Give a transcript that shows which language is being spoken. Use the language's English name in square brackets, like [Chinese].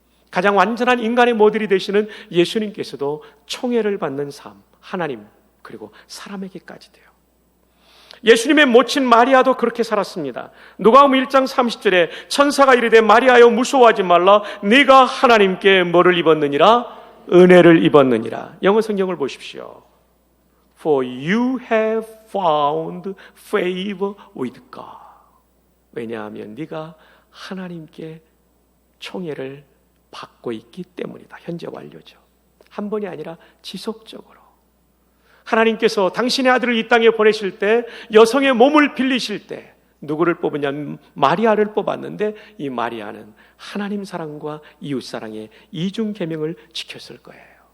[Korean] 가장 완전한 인간의 모델이 되시는 예수님께서도 총애를 받는 삶, 하나님 그리고 사람에게까지도요. 예수님의 모친 마리아도 그렇게 살았습니다. 누가복음 1장 30절에 천사가 이르되 마리아여 무서워하지 말라 네가 하나님께 뭐를 입었느니라? 은혜를 입었느니라. 영어 성경을 보십시오. [English] For you have found favor with God. [Korean] 왜냐하면 네가 하나님께 총애를 받고 있기 때문이다. 현재 완료죠. 한 번이 아니라 지속적으로. 하나님께서 당신의 아들을 이 땅에 보내실 때 여성의 몸을 빌리실 때 누구를 뽑으냐면 마리아를 뽑았는데 이 마리아는 하나님 사랑과 이웃 사랑의 이중 계명을 지켰을 거예요.